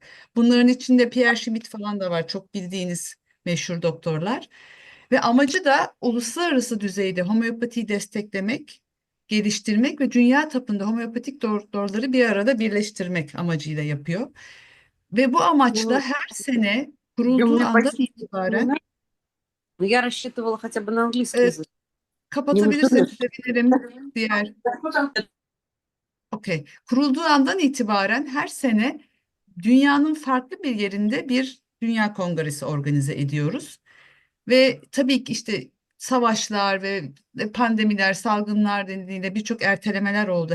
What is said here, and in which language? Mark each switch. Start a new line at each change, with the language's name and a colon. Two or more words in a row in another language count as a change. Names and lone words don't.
Turkish: Bunların içinde Pierre Schmidt falan da var, çok bildiğiniz meşhur doktorlar. Ve amacı da uluslararası düzeyde homeopatiyi desteklemek, geliştirmek ve dünya çapında homeopatik doktorları bir arada birleştirmek amacıyla yapıyor. Ve bu amaçla
Russian: Ну,
Turkish: her sene
Russian: у
Turkish: kurulduğu
Russian: меня
Turkish: andan
Russian: почти не
Turkish: itibaren
Russian: знаю, но я рассчитывала хотя бы на английский e, язык. Не
Turkish: kapatabilirseniz
Russian: мудрено.
Turkish: sevinirim. Diğer Okey. Kurulduğu andan itibaren her sene dünyanın farklı bir yerinde bir dünya kongresi organize ediyoruz. Ve tabii ki işte savaşlar ve pandemiler, salgınlar nedeniyle birçok ertelemeler oldu.